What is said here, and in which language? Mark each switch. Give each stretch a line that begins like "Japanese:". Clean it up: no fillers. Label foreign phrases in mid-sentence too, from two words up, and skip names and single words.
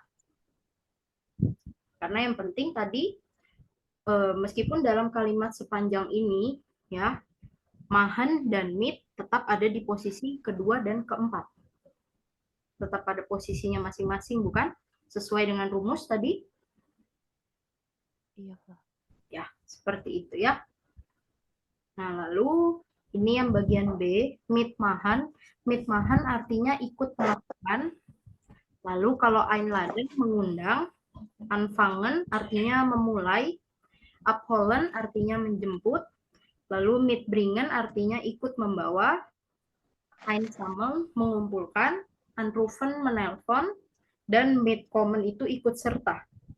Indonesian: Karena yang penting tadi meskipun dalam kalimat sepanjang ini ya, machen dan mit tetap ada di posisi kedua dan keempat. Tetap pada posisinya masing-masing, bukan? Sesuai dengan rumus tadi. Iya, Pak. Ya, seperti itu ya. Nah, lalu ini yang bagian B, mitmachen. Mitmachen artinya ikut melakukan. Lalu kalau einladen mengundang, anfangen artinya memulai, abholen artinya menjemput, lalu mitbringen artinya ikut membawa, einsammeln mengumpulkan, anrufen menelpon, dan mitkommen itu ikut serta.